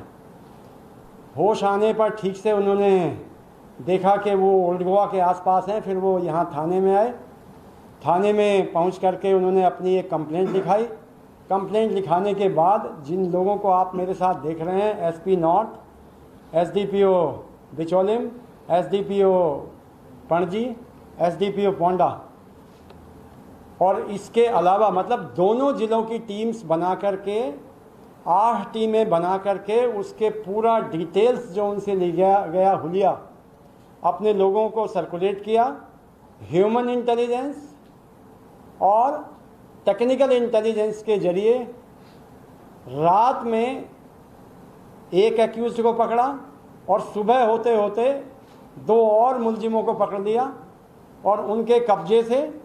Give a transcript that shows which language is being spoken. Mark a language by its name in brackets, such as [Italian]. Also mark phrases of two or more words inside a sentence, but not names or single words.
[Hindi] होश आने पर ठीक से उन्होंने देखा कि वो ओल्ड गोवा के आसपास हैं। फिर वो यहाँ थाने में आए। थाने में पहुँच करके उन्होंने अपनी एक कंप्लेंट लिखाई। कंप्लेंट लिखाने के बाद जिन लोगों को आप मेरे साथ देख रहे हैं, [English] SP North, [Hindi] एसडीपीओ बिचौलिम, एसडीपीओ पणजी, एसडीपीओ पोंडा और इसके अलावा मतलब दोनों ज़िलों की टीम्स बना करके 8 टीमें बना करके उसके पूरा डिटेल्स जो उनसे लिया गया हुलिया अपने लोगों को सर्कुलेट किया। [English] human intelligence [Hindi] और [English] technical intelligence [Hindi] के जरिए रात में एक एक्यूज्ड को पकड़ा और सुबह होते होते 2 और मुलजिमों को पकड़ लिया और उनके कब्जे से